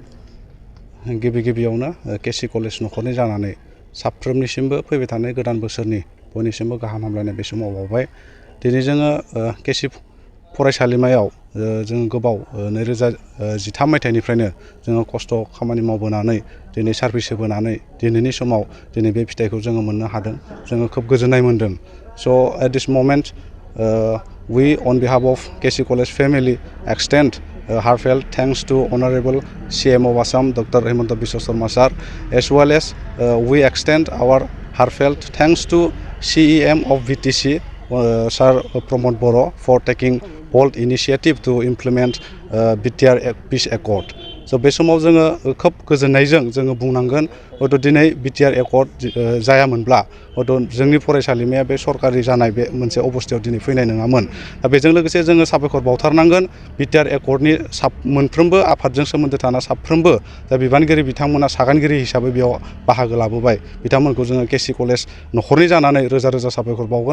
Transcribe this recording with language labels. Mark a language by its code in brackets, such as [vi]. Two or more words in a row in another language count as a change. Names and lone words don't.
[brx] गिबियावनो केसि कलेज न'खरनि जानानै साफ्रोमनिसिमबो फैबाय थानाय गोदान बोसोरनि बयनिसिमबो गाहाम हामलायनाय बे समाव बावबाय दिनै जोङो केसि फरायसालिमायाव जों गोबाव 2013 मायथाइनिफ्रायनो जोङो खस्थ' खामानि मावबोनानै दिनै सार्भिस होबोनानै दिनैनि समाव दिनै बे फिथाइखौ जोङो मोननो हादों जोङो खोब गोजोननाय मोन्दों स' [en] at this moment we on behalf of KC College family extend heartfelt thanks to Honorable CM of Assam Dr. Hemanta Biswa Sarma sir as well as we extend our heartfelt thanks to CEM of VTC Sir Pramod Boro for taking bold initiative to implement BTR Peace Accord. [brx] स' बे समाव जोङो खोब गोजोननायजों जोङो बुंनांगोन हयथ' दिनै बिटिआर एकर्ड जायामोनब्ला हयथ' जोंनि फरायसालिमाया बे सरकारि जानाय बे मोनसे अबस्थायाव दिनै फैनाय नङामोन। दा बेजों लोगोसे जोङो साबायखर बावथारनांगोन बिटिआर एकर्डनि मोनफ्रोमबो आफादजों सोमोन्दो थानाय साफ्रोमबो दा बिबानगिरि बिथांमोना सागानगिरि हिसाबै बेयाव बाहागो लाबोबाय बिथांमोनखौ जोङो केसि कलेज न'खरनि जानानै रोजा रोजा साबायखर बावगोन।